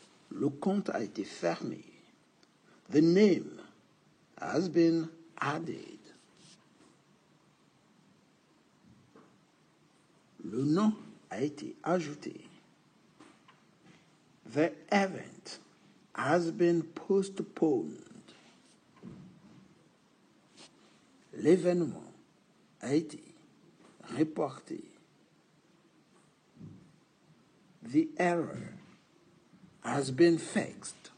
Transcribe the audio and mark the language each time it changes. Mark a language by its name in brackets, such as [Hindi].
[French] Le compte a été fermé. [English] The name has been added. [French] Le nom a été ajouté. [English] The event has been postponed. [French] L'événement a été reporté. [English] The error has been fixed.